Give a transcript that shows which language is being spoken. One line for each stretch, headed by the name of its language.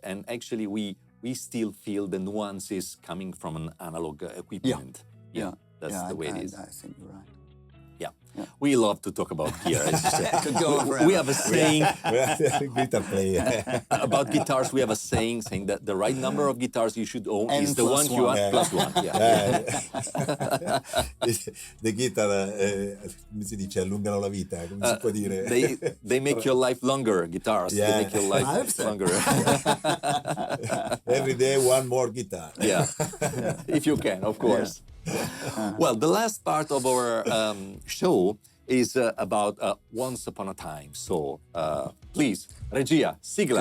English: And actually, we still feel the nuances coming from an analog equipment. That's the way it is. I think you're right. Yeah. We love to talk about gear. As you said. Could go on forever. We have a saying guitar player. about guitars. We have a saying that the right number of guitars you should own is the one you want plus one. The guitar,
Italian: come si dice, allungano la vita, come si può dire?
English: They make your life longer, guitars. They make your life longer. Every day, one more guitar. If you can, of course. Well, the last part of our show is about Once Upon a Time. So, please,
Italian: regia, sigla.